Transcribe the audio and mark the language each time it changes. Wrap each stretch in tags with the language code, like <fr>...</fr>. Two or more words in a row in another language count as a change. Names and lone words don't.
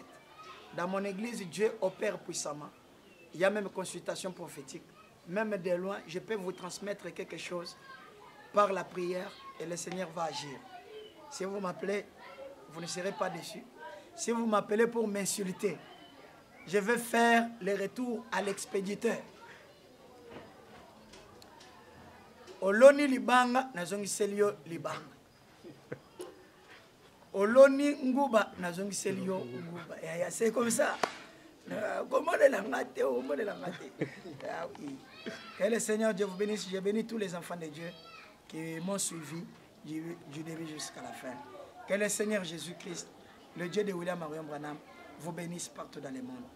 <fr>Dans mon église, Dieu opère puissamment. Il y a même consultation prophétique. Même de loin, je peux vous transmettre quelque chose par la prière et le Seigneur va agir. Si vous m'appelez, vous ne serez pas déçus. Si vous m'appelez pour m'insulter, je vais faire le retour à l'expéditeur.</fr> <ln>Oloni libanga, nazongiselio libanga. Oloni nguba, nazongiselio nguba.</ln> <fr>C'est comme ça. Comment les langates, que le Seigneur Dieu vous bénisse. Je bénis tous les enfants de Dieu qui m'ont suivi du début jusqu'à la fin. Que le Seigneur Jésus-Christ, le Dieu de William Marion Branham, vous bénisse partout dans le monde.</fr>